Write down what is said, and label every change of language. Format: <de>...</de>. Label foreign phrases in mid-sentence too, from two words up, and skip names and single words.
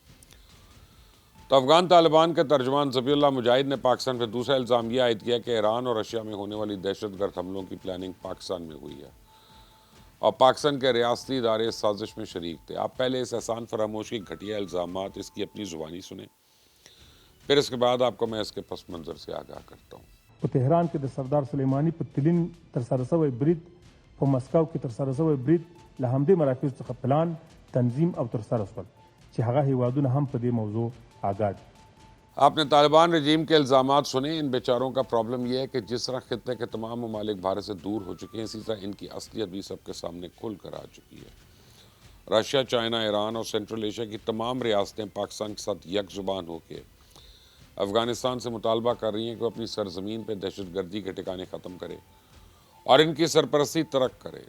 <ur>تو افغان طالبان کے ترجمان ذبیح اللہ مجاہد نے پاکستان پہ دوسرا الزام یہ عائد کیا کہ ایران اور رشیا میں ہونے والی دہشت گرد حملوں کی پلاننگ پاکستان میں ہوئی ہے اور پاکستان کے ریاستی ادارے اس سازش میں شریک تھے۔ آپ پہلے اس احسان فراموش کی گھٹیا الزامات اس کی اپنی زبانی سنیں، پھر اس کے بعد آپ کو میں اس کے پس منظر سے آگاہ کرتا ہوں۔</ur> <ps>په تهران کې د سردار سلیماني په تلین ترسره شوی برید، په مسکو کې ترسره شوی برید له همدې مراکزو څخه پلان، تنظیم او ترسره شول چې هغه هیوادونه هم په دې موضوع آگاه دي۔</ps> <ur>آپ نے طالبان رجیم کے الزامات سنے۔ ان بیچاروں کا پرابلم یہ ہے کہ جس طرح خطے کے تمام ممالک بھارت سے دور ہو چکے ہیں، اسی طرح ان کی اصلیت بھی سب کے سامنے کھل کر آ چکی ہے۔ رشیا، چائنا، ایران اور سینٹرل ایشیا کی تمام ریاستیں پاکستان کے ساتھ یک زبان ہو کے افغانستان سے مطالبہ کر رہی ہیں کہ وہ اپنی سرزمین پہ دہشت گردی کے ٹھکانے ختم کرے اور ان کی سرپرستی ترک کرے۔</ur>